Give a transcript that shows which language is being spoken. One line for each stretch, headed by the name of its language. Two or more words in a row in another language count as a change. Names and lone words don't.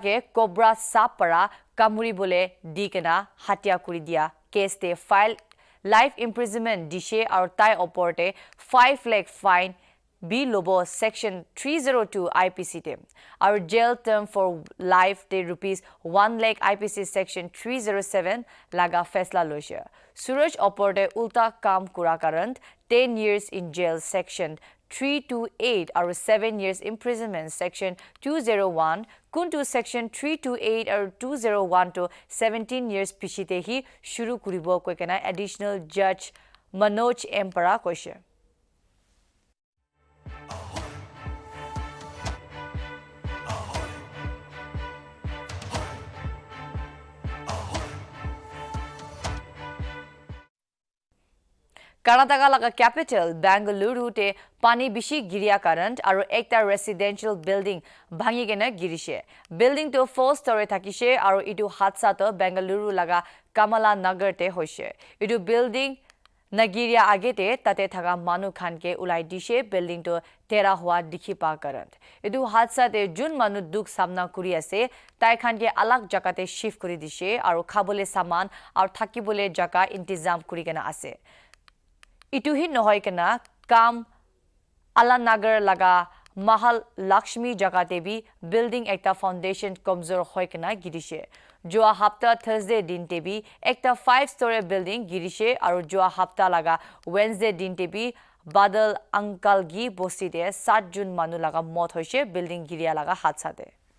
Naga Pidgin: ke cobra sap para kamuri bole dikena hatia kuri dia case te
English: file life imprisonment
Naga Pidgin: dishe aur tai oporte 5 lakh fine B Lobo section 302 IPC te
English: our jail term for life
Naga Pidgin: te ₹1 lakh IPC section 307 laga faisla loise. Suraj oporte ulta kam kura karan
English: 10 years in jail section 328 or 7 years imprisonment section 201
Naga Pidgin: kuntu section 328 or 201 to 17 years pichite hi shuru kuribo koikena
English: additional judge
Naga Pidgin: Manoj Empara koise. Karnataka laga capital Bangalore te pani bishi giriya current aru ekta
English: residential building
Naga Pidgin: bhangi gena girishe. Building to 4 story thakishe aru itu hadsa to Bangalore laga Kamala Nagar te hoise. Itu building Nagiriya agete tate thaka manu khan ke ulai dishe building to tera hua dikhi pa current. Itu hadsa te jun manu duk samna kuri ase tai khan ke alag jakate shift kuri dishe aru khabole saman aru thakibole jaka intizam kuri gena ase. Itu hi nohoy kana kam Alanagar laga Mahal Lakshmi jagate bi building ekta foundation komzor hoy kana girishe. Joa hafta Thursday din te bi ekta 5
English: story building
Naga Pidgin: girishe aru joa hafta laga Wednesday din te bi Badal Ankalgi bosti de 7 June manu laga mot hoise building giriya laga hadsa de.